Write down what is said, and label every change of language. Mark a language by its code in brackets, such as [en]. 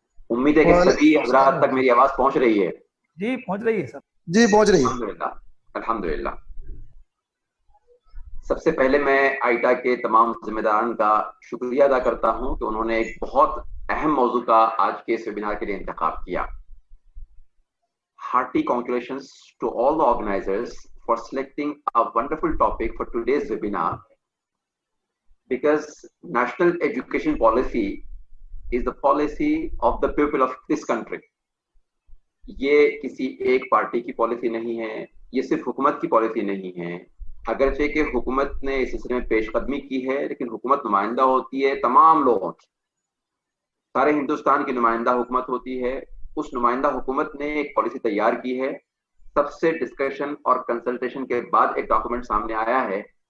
[hi] उम्मीद है कि सभी हजरात तक मेरी आवाज पहुंच रही है। जी पहुंच रही है सर। जी पहुंच रही है। अल्हम्दुलिल्लाह अल्हम्दुलिल्लाह। सबसे पहले मैं आईटा के तमाम जिम्मेदारान का शुक्रिया अदा करता हूं कि उन्होंने एक बहुत अहम मौजू का आज के इस वेबिनार के लिए इंतखाब किया। [en] Hearty congratulations to all the organizers for selecting a wonderful topic for today's webinar, because national education policy is the policy of the people of this country. [hi] ये किसी एक पार्टी की पॉलिसी नहीं है, ये सिर्फ हुकूमत की पॉलिसी नहीं है। अगरचे कि हुकूमत ने इस सिलसिले में पेशकदमी की है, लेकिन हुकूमत नुमाइंदा होती है तमाम लोगों की, सारे हिंदुस्तान की नुमाइंदा हुकूमत होती है। उस नुमाइंदा हुकूमत ने एक पॉलिसी तैयार की है, सबसे डिस्कशन और कंसल्टेशन के बाद एक डॉक्यूमेंट सामने आया है।